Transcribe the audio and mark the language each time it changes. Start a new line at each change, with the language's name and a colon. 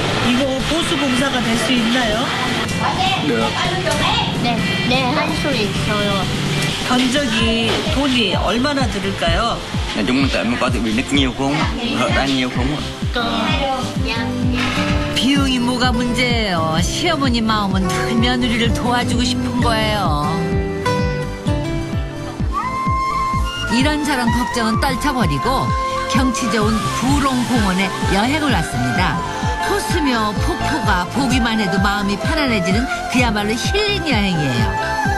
Korean: 이거 보수 공사가 될 수 있나요? 네, 할 수 있어요. 견적이 돈이 얼마나 들을까요?
Vietnamese: nói chung là tại mình có thiết bị nứt nhiều không hở ra nhiều không
Korean: 비용이 뭐가 문제예요. 시어머니 마음은 늘 며느리를 도와주고 싶은 거예요. 이런저런 걱정은 떨쳐버리고 경치 좋은 부롱공원에 여행을 왔습니다. 호수며 폭포가 보기만 해도 마음이 편안해지는 그야말로 힐링 여행이에요.